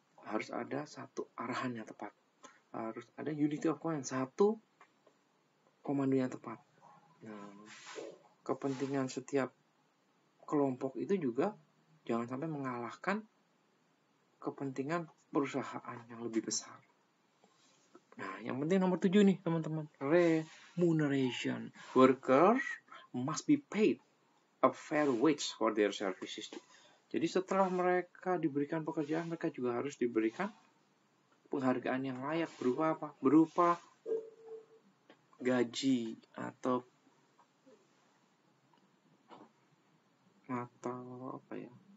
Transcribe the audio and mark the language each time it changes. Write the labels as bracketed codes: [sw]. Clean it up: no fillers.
[id] Harus ada satu arahan yang tepat. Harus ada [en] unity of command, [id] satu komando yang tepat. Nah, kepentingan setiap kelompok itu juga jangan sampai mengalahkan kepentingan perusahaan yang lebih besar. Nah, yang penting nomor 7 nih, teman-teman. Remuneration. [en] Workers must be paid a fair wage for their services. [id] Jadi setelah mereka diberikan pekerjaan, mereka juga harus diberikan penghargaan yang layak. Berupa apa? Berupa gaji atau apa, ya?